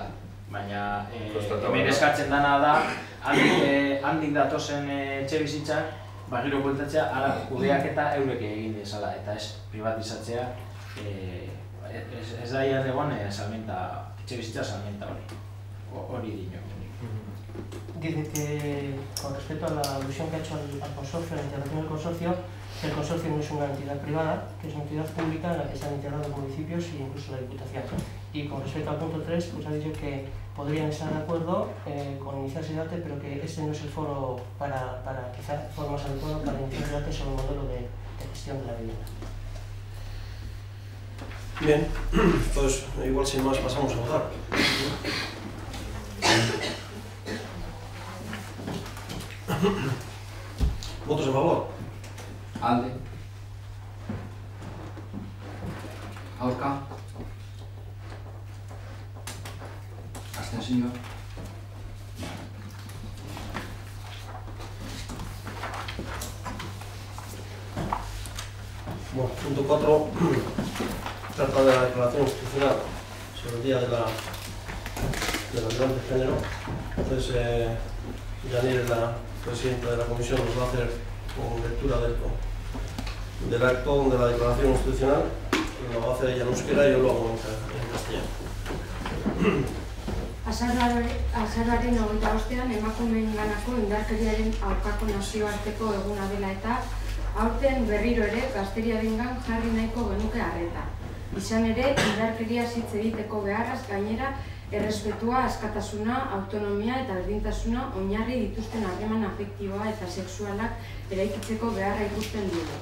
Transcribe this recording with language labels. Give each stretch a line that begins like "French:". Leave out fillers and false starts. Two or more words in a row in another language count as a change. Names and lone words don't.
Basque: Baina hemen eskatzen dana da, handik datozen etxebizitzak, gero bueltatzea, ara kudeaketa eurek egin dezala, eta ez privatizatzea, ez da iaz egon etxebizitza salmenta hori dino.
Spanish: Dice que con respecto a la alusión que ha hecho al consorcio, a la integración del consorcio, el consorcio no es una entidad privada, que es una entidad pública en la que están integrados municipios e incluso la Diputación. Y con respecto al punto 3, pues ha dicho que podrían estar de acuerdo con iniciar ese debate, pero que este no es el foro para quizá el foro más adecuado para iniciar el debate sobre el modelo de gestión de la vivienda. Bien, pues igual sin más pasamos a votar. ¿Votos a favor?
Basque: Alde. Aurka. Abstentzio.
Spanish: Bueno, punto 4 trata de la declaración institucional sobre el Día de la Violencia de Género. Entonces, Yanir, la presidenta de la comisión, nos va a hacer una lectura del acto de la declaración institucional. Lo va a hacer ella en euskera y yo lo hago en castellano.
Basque: Azaroaren 25ean emakumeenganako indarkeriaren aurkako nazioarteko eguna dela eta aurten berriro ere gazteriarengan jarri nahiko genuke arreta. Izan ere, indarkeria hitz egiteko beharraz gainera errespetua, askatasuna, autonomia eta berdintasuna oinarri dituzten harreman afektiboa eta sexualak eraikitzeko beharra ikusten dugu.